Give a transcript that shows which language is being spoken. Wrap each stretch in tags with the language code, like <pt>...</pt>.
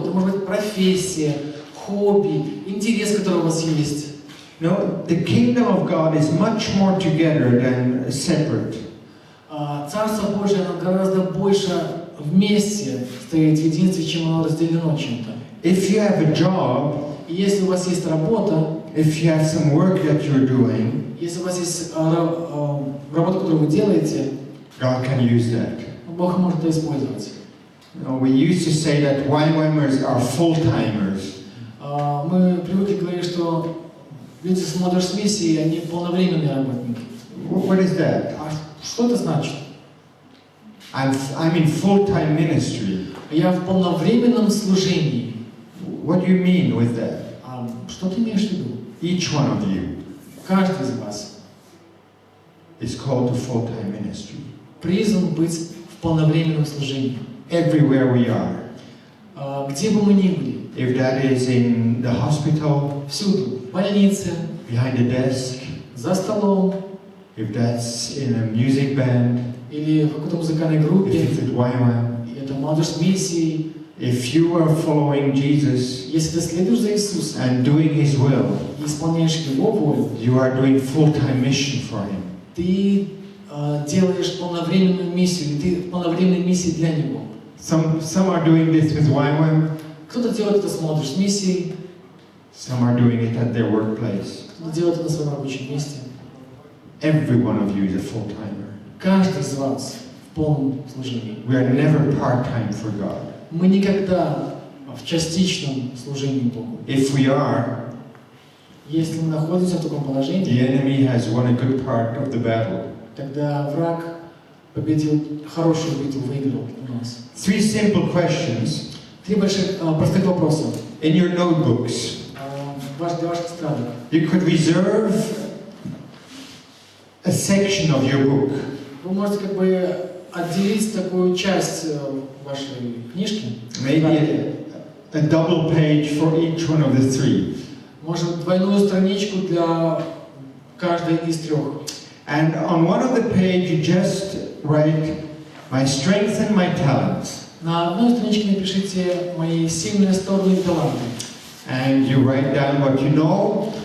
<ru>Это может быть профессия, хобби, интерес, который у вас есть.</ru> <en>no, the kingdom of God is much more together than separate.</en> <ru>Царство Божие, оно гораздо больше вместе стоит в единстве, чем оно разделено чем-то.</ru> <en>If you have a job,</en> <ru>И если у вас есть работа,</ru> <en>if you have some work that you're doing,</en> <ru>если у вас есть работа, которую вы делаете,</ru> <en>God can use that.</en> <ru>Бог может это использовать.</ru> <en>We used to say that YWAMers are full-timers.</en> <ru>Мы привыкли говорить, что люди с Mother's Mission, они полновременные работники.</ru> <en>What is that?</en> <ru>А что это значит?</ru> <en>I'm in full-time ministry.</en> <ru>Я в полновременном служении.</ru> <en>What do you mean with that?</en> <ru>Что ты имеешь в виду?</ru> <en>Each one of you</en> <ru>Каждый из вас</ru> <en>is called to full-time ministry.</en> <ru>призван быть в полновременном служении.</ru> <en>Everywhere we are.</en> <ru>Где бы мы ни были.</ru> <en>If that is in the hospital,</en> <ru>Всюду. В больнице,</ru> <en>behind the desk,</en> <ru>за столом,</ru> <en>if that's in a music band,</en> <ru>или в какой-то музыкальной</ru> <en>if</en> <ru>группе,</ru> <en>it's at YWAM,</en> <ru>и это Mother's Mission.</ru> <en>if you are following Jesus</en> <ru>Если ты следуешь за Иисусом</ru> <en>and doing His will,</en> <ru>и исполняешь Его волю,</ru> <en>you are doing full-time mission for Him.</en> <ru>ты делаешь полновременную миссию, ты в полновременной миссии для Него.</ru> <en>Some are doing this with YWAM,</en> <ru>Кто-то делает это с Mother's Mission,</ru> <en>some are doing it at their workplace.</en> <ru>кто-то делает это на своем рабочем месте.</ru> <en>Every one of you is a full-timer.</en> <ru>Каждый из вас в полном служении.</ru> <en>We are never part-time for God.</en> <ru>Мы никогда в частичном служении Богу.</ru> <en>If we are,</en> <ru>Если мы находимся в таком</ru> <en>the</en> <ru>положении,</ru> <en>enemy has won a good part of the battle.</en> <ru>тогда враг победил, хорошую битву выиграл у нас.</ru> <en>3 simple questions</en> <ru>3 больших, простых вопроса.</ru> <en>in your notebooks.</en> <ru>Для ваших тетрадок.</ru> <en>You could reserve a section of your book.</en> <ru>Вы можете как бы отделить такую часть вашей книжки.</ru> <en>Maybe a double page for each one of the three.</en> <ru>Может, двойную страничку для каждой из трех.</ru> <en>And on one of the page you just write my strengths and my talents.</en> <ru>На одной страничке напишите мои сильные стороны и таланты.</ru> <en>And you write down what you know.</en>